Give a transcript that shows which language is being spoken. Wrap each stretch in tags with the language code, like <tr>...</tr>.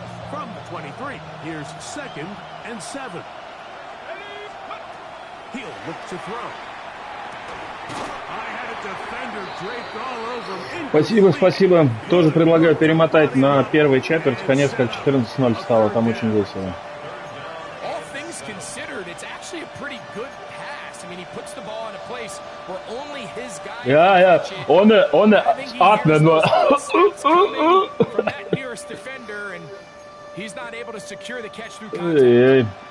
<en>From the 23, here's second and 7. He'll look to throw. I had a defender draped all over him.</en> <ru>Спасибо, спасибо. Тоже предлагаю перемотать на первую четверть. Конец как 14-0 стало. Там очень весело.</ru> <en>All things considered, it's actually a pretty good pass. I mean, he puts the ball in a place where only his guy Ja, ohne atmen nur. From that nearest defender, and he's not able to secure the catch through contact.</en>